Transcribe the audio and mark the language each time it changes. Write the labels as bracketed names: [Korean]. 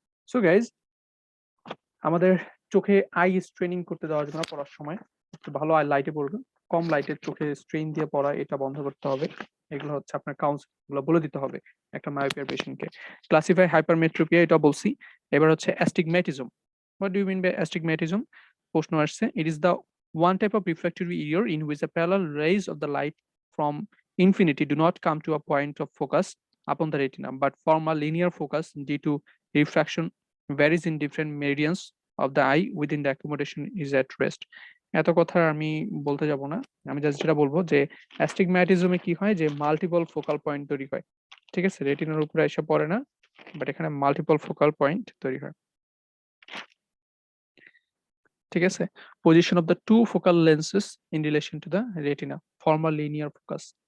[Bangla] So guys, আমাদের চোখে I স্ট্রেনিং করতে দেওয়া যাবে না পড়ার সময়, একটু ভালো লাইটে পড়বে, কম লাইটের চোখে স্ট্রেইন দিয়ে পড়া এটা বন্ধ করতে হবে। এগুলো হচ্ছে আপনার কাউন্সিল গুলো বলে দিতে হবে একটা মায়োপিয়ার পেশেন্টকে। ক্লাসিফাই হাইপারমেট্রোপিয়া এটা বলছি। এবার হচ্ছে astigmatism. [English] What do you mean by astigmatism? [Bangla] প্রশ্ন আসছে, [English] It is the one type of refractory error in which the parallel rays of the light from infinity do not come to a point of focus upon the retina but form a linear focus due to refraction varies in different meridians of the eye within the accommodation is at rest. [Bangla] এত কথা আমি বলতে যাব না, আমি just যেটা বলবো যে অ্যাস্টিগম্যাটিজমে কি হয়, যে মাল্টিপল ফোকাল পয়েন্ট তৈরি হয়, ঠিক আছে, রেটিনার উপরে এসে পড়ে না, বাট এখানে মাল্টিপল ফোকাল পয়েন্ট তৈরি হয়, ঠিক আছে। [English] Position of the two focal lenses in relation to the retina form a linear focus.